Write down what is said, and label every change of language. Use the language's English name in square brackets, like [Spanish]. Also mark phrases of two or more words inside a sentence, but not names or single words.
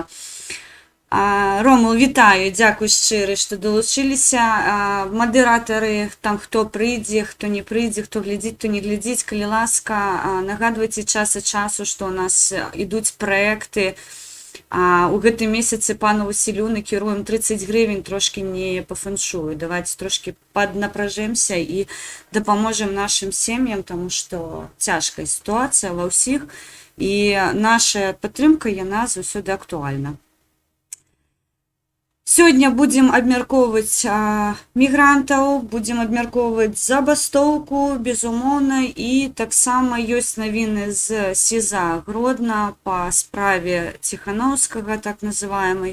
[Belarusian] Ромул, вітаю, дякую шчыра, што далучыліся. Мадыратары, там хто прыйдзе, хто не прыйдзе, хто глядзіць, хто не глядзіць, калі ласка, нагадвайце час ад часу, што ў нас ідуць праекты. У гэтым месяцы пану Васілю накіруем 30 [Ukrainian] гривень, трошки [Belarusian] не по фэншую. Давайте трошки паднапражэмся і дапаможам нашим сем'ям, тому што цяжкая сітуацыя ва ўсіх, і наша падтрымка, яна заўсёды актуальна. Сёння будзем абмяркоўваць мігрантаў, будзем абмяркоўваць забастоўку, безумоўна, і таксама ёсць навіны з СІЗА Гродна па справе Ціханаўскага, [Russian] так называемай.